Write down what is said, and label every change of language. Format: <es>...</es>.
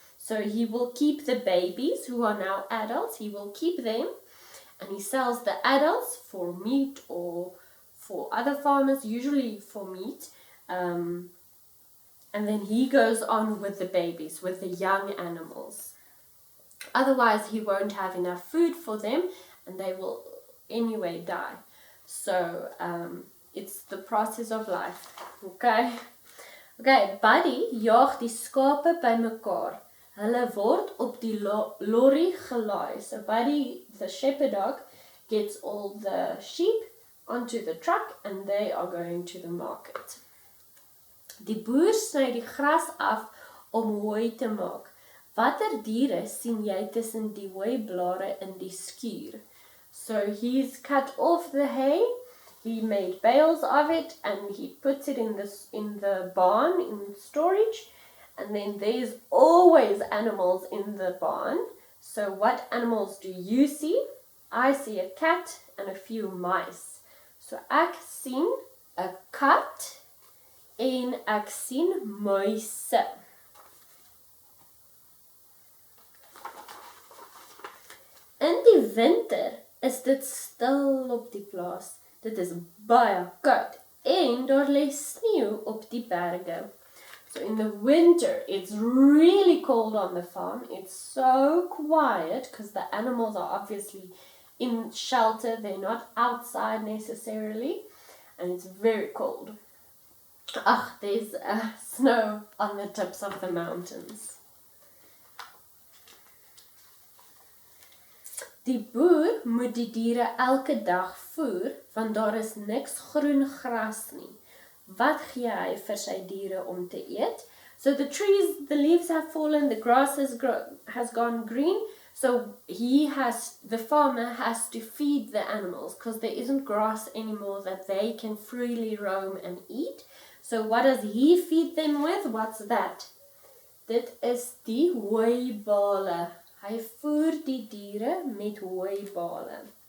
<en>So he will keep the babies who are now adults, he will keep them, and he sells the adults for meat or for other farmers, usually for meat, and then he goes on with the babies, with the young animals. Otherwise, he won't have enough food for them, and they will anyway die. So it's the process of life.</en> <af>Okay, Buddy jaag die skape bymekaar. Hulle word op die lorry gelaai.</af> <en>So Buddy, the shepherd dog, gets all the sheep onto the truck and they are going to the market. Die boer sny die gras af om hooi te maak. Watter diere sien jy tussen die hooiblare in die skuur? So he's cut off the hay, he made bales of it and he puts it in the barn in storage, and then there's always animals in the barn. So what animals do you see? I see a cat and a few mice.</en> <af>So ek sien 'n kat en ek sien muise. In die winter is dit stil op die plaas. Dit is baie koud en daar lê sneeu op die berge.</af> <en>So in the winter, it's really cold on the farm. It's so quiet because the animals are obviously in shelter. They're not outside necessarily. And it's very cold. There's snow on the tips of the mountains.</en> <af>Die boer moet die diere elke dag voer, want daar is niks groen gras nie. Wat gee hy vir sy diere om te eet?</af> <en>So the leaves have fallen, the grass has gone green, so the farmer has to feed the animals because there isn't grass anymore that they can freely roam and eat. So what does he feed them with? What's that?</en> <af>Dit is die hooibale. Hy voer die diere met hooibale.</af>